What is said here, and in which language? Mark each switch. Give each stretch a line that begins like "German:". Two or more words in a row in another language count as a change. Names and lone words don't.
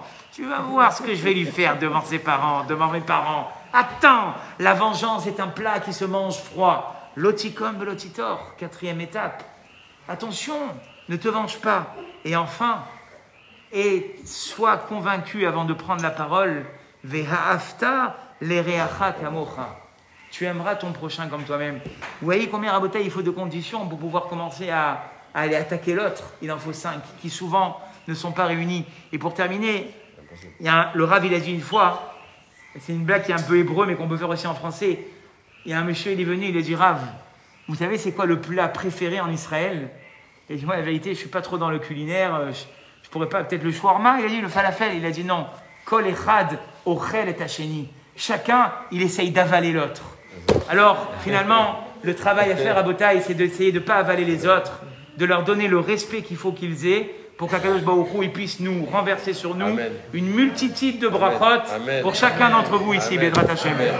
French: Tu vas voir ce que je vais lui faire devant ses parents, devant mes parents. Attends, la vengeance est un plat qui se mange froid.
Hebrew: לא תקום לא תטור,
French: 4e étape. Attention, ne te venge pas. Et enfin, et sois convaincu avant de prendre la parole,
Hebrew: ואהבת לרעך כמוך.
French: Tu aimeras ton prochain comme toi-même. Vous voyez combien, Rabotai, il faut de conditions pour pouvoir commencer à aller attaquer l'autre? Il en faut 5, qui souvent ne sont pas réunis. Et pour terminer, le Rav, il a dit une fois, c'est une blague qui est un peu hébreu, mais qu'on peut faire aussi en français. Il y a un monsieur, il est venu, il a dit, Rav, vous savez c'est quoi le plat préféré en Israël? Il a dit, moi, la vérité, je ne suis pas trop dans le culinaire, je pourrais pas, peut-être le shawarma. Il a dit le falafel. Il a dit non.
Hebrew: כל אחד אוכל את השני.
French: Chacun, il essaye d'avaler l'autre. Alors, finalement, le travail à faire à Botaï, c'est d'essayer de ne pas avaler les autres, de leur donner le respect qu'il faut qu'ils aient pour qu'Akadosh Baruch Hu, il puisse nous renverser sur nous Amen. Une multitude de brachot pour chacun d'entre vous ici,
Hebrew: בעזרת השם.